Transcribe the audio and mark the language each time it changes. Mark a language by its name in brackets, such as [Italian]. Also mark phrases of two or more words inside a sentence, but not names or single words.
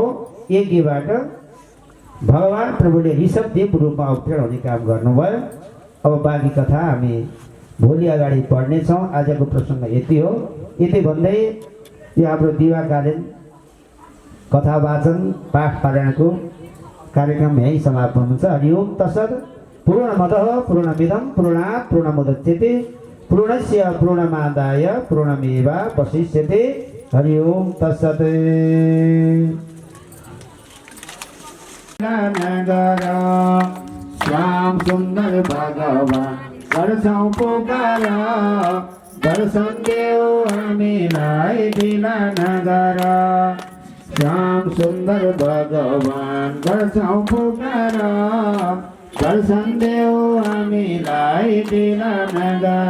[Nepali] यज्ञबाट भगवान प्रभुले ऋषभदेवको रूपमा अवतरण हुने काम गर्नुभयो। अब बाँकी कथा हामी भोलि अगाडि पढ्नेछौँ। आजको प्रसङ्ग यति हो। यति भन्दै यो हाम्रो दिवाकालीन कथा वाचन पाठ पारायणको कार्यक्रम यहीँ समापन हुन्छ। [Sanskrit] हरि ओम तत्सत्। पूर्णमदः पूर्णमिदं पूर्णात् पूर्णमुदच्यते पूर्णस्य पूर्णमादाय पूर्णमेवावशिष्यते। हरि ओम तत्सत्। [Nepali] नगर श्याम सुन्दर भगवान गर्छौँ पुकार, दर्शन देऊ हामीलाई बिना नगर। श्याम सुन्दर भगवान गर्छौँ पुकार, दर्शन देऊ हामीलाई बिना नगर।